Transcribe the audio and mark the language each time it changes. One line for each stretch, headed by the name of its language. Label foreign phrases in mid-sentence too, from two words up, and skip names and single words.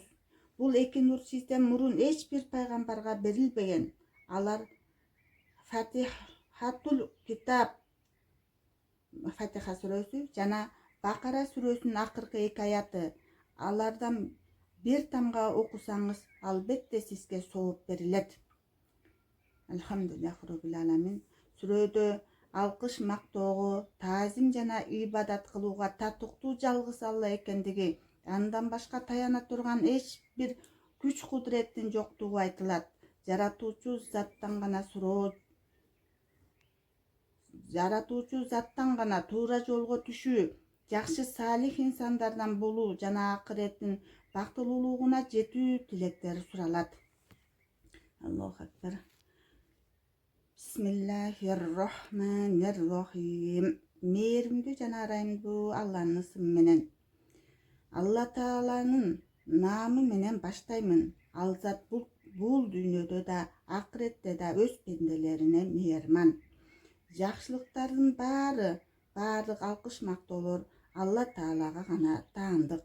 Kyrgyz: Бул 2 нур сизден мурун эч бир пайгамбарга берилбеген. Алар Фатихатул Китаб Фатиха сүрөсү жана Бакара сүрөсүнүн акыркы 2 аяты. Алардан бир тамга окусаңыз, албетте сизге сооп берилет.
Arabic: الحمد لله رب العالمين.
Kyrgyz: Сүрөдө алкыш мактоого, таазим жана ибадат кылууга татыктуу жалгыз Алла экендиги, андан башка таяна турган эч бир күч кудуреттин жоктугу айтылат. Жаратуучу заттан гана туура жолго түшүү, жакшы салих инсандардан болуу жана акыреттин бактылуулугуна жетүү тилектери суралат.
Arabic: الله أكبر. بسم الله الرحمن الرحيم.
Kyrgyz: Мээримдүү жана арайымдуу Алланын ысымы менен. Алла Тааланын наамы менен баштаймын. Ал зат бул дүйнөдө да, акыретте да өз пенделерине мээрман. Жакшылыктардын баардык алкыш мактоолор Алла Таалага гана таандык.